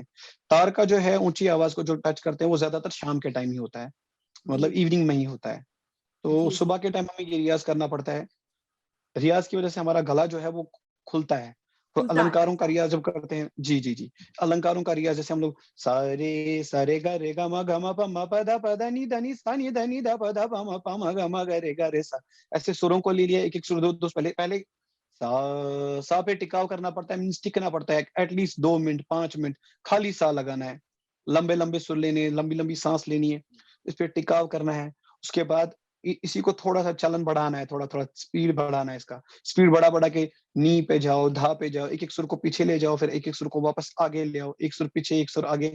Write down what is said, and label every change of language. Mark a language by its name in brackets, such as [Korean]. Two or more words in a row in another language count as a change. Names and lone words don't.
[Hindi] तार का जो है ऊंची आवाज को जो टच करते हैं, वो ज्यादातर शाम के टाइम ही होता है, जी मतलब इवनिंग में ही होता है। तो जी जी। सुबह के टाइम हमें ये रियाज करना पड़ता है। रियाज की वजह से हमारा गला जो है वो खुलता है। तो खुलता है, अलंकारों का अच्छा। रियाज जब करते हैं, जी जी जी, अलंकारों का रियाज जैसे हम लोग सारे सारे ग रे ग म ग म प म प ध प ध नि ध नि सा नि ध नि ध प ध प म ग म ग रे सा, ऐसे सुरों को ले लिया, एक एक सुर दो दो, पहले पहले सा पे टिकाव करना पड़ता है, मीन्स टिकना पड़ता है एटलीस्ट 2 मिनट 5 मिनट, खाली सा लगाना है, लंबे लंबे सुर लेने, लंबी लंबी सांस लेनी है, इस पे टिकाव करना है। उसके बाद इसी को थोड़ा सा चलन बढ़ाना है, थोड़ा थोड़ा स्पीड बढ़ाना है, इसका स्पीड बढ़ा बढ़ा के नी पे जाओ, धा पे जाओ, एक एक सुर को पीछे ले जाओ, फिर एक एक सुर को वापस आगे ले आओ, एक सुर पीछे एक सुर आगे।